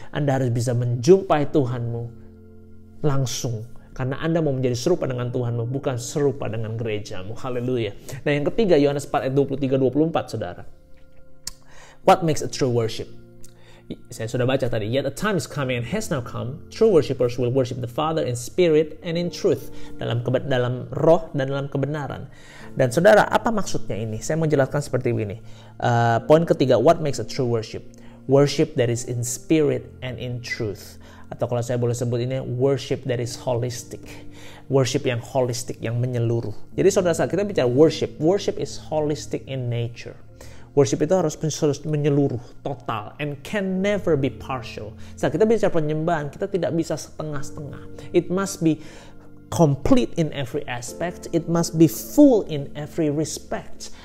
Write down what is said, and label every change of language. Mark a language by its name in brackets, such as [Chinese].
[Indonesian] Anda harus bisa menjumpai Tuhanmu langsung. Karena Anda mau menjadi serupa dengan Tuhanmu, bukan serupa dengan gerejamu. Haleluya. Nah, yang ketiga, Yohanes 4 ayat 23-24, saudara. [English] What makes a true worship? [Indonesian] Saya sudah baca tadi. [English] Yet a time is coming and has now come. True worshipers will worship the Father in spirit and in truth. [Indonesian] Dalam roh dan dalam kebenaran. Dan saudara, apa maksudnya ini? Saya mau jelaskan seperti ini. Poin ketiga, [English] what makes a true worship? Worship that is in spirit and in truth. [Indonesian] Atau kalau saya boleh sebut ini, [English] worship that is holistic. [Indonesian] Worship yang holistic, yang menyeluruh. Jadi saudara, saat kita bicara [English] worship is holistic in nature. [Indonesian] Worship itu harus menyeluruh, total, [English] and can never be partial. [Indonesian] Saat kita bicara penyembahan, kita tidak bisa setengah-setengah. [English] It must be complete in every aspect. It must be full in every respect.